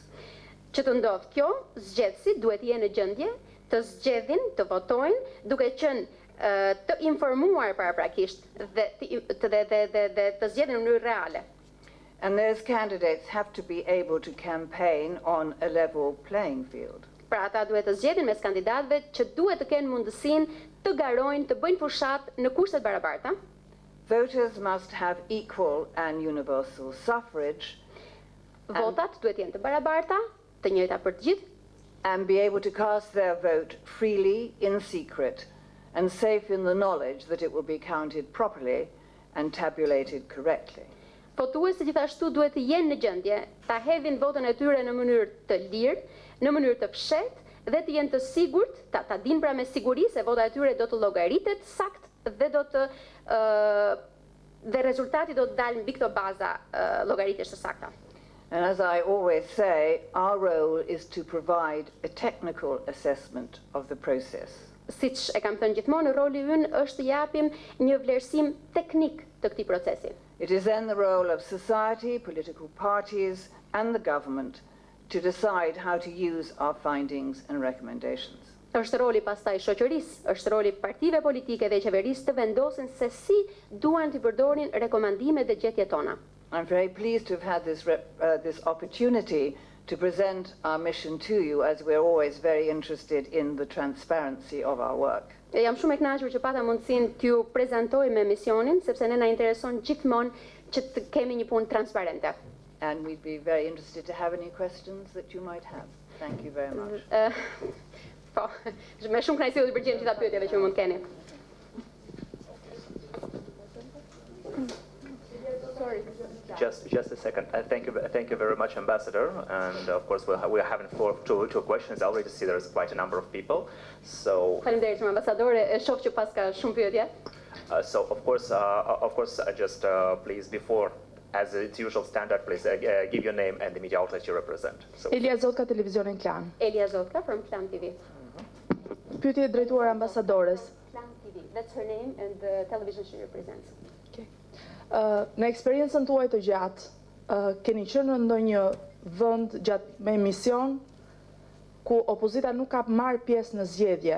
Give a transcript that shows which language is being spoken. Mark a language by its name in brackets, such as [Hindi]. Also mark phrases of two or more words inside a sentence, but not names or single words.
[Albanian] Që të ndodhë kjo, zgjedhësit duhet jenë në gjendje të zgjedhin, të votojnë, duke qenë të informuar paraprakisht dhe të zgjedhin në mënyrë reale. [English] And those candidates have to be able to campaign on a level playing field. [Albanian] Pra ata duhet të zgjedhin mes kandidatëve që duhet të kenë mundësinë të garojnë, të bëjnë fushat në kushte të barabarta. [English] Voters must have equal and universal suffrage [Albanian] Votat duhet jenë të barabarta, të njëjta për të gjithë, [English] and be able to cast their vote freely in secret and safe in the knowledge that it will be counted properly and tabulated correctly. [Albanian] Votuesit gjithashtu duhet të jenë në gjendje ta hedhin votën e tyre në mënyrë të lirë, në mënyrë të fshehtë dhe të jenë të sigurt, ta dinë pra me siguri se vota e tyre do të llogaritet sakt dhe dhe rezultati do të dalë mbi këto baza llogaritjesh të sakta. [English] And as I always say, our role is to provide a technical assessment of the process. [Albanian] Siç e kam thënë gjithmonë, roli ynë është të japim një vlerësim teknik të këtij procesi. [English] It is then the role of society, political parties and the government to decide how to use our findings and recommendations. [Albanian] Është roli pastaj shoqërisë, është roli partive politike dhe qeverisë të vendosin se si duan të përdorin rekomandimet dhe gjetjet tona. [English] I'm very pleased to have had this opportunity to present our mission to you, as we're always very interested in the transparency of our work. [Albanian] Jam shumë e kënaqur që pata mundësinë t'ju prezantoj me misionin, sepse ne na intereson gjithmonë që të kemi një punë transparente. [English] And we'd be very interested to have any questions that you might have. Thank you very much. [Albanian] Po, me shumë kënaqësi do të përgjigjem gjitha pyetjeve që mund të keni. [English] Sorry. Just a second. Thank you very much, Ambassador. And of course, we're having two questions. I already see there's quite a number of people. So. [Albanian] Faleminderit, Ambasadore. E shoh që pas ka shumë pyetje. [English] So of course, just please before, as it's usual standard, please give your name and the media outlet you represent. So. [Albanian] Elia Zotka, televizionin Klan. [English] Elia Zotka from Klan TV. [Albanian] Pyetje drejtuar ambasadores. Klan TV. [English] That's her name and the television she represents. [Albanian] Në eksperiencën tuaj të gjatë, keni qenë në ndonjë vend gjatë me mision ku opozita nuk ka marrë pjesë në zgjedhje?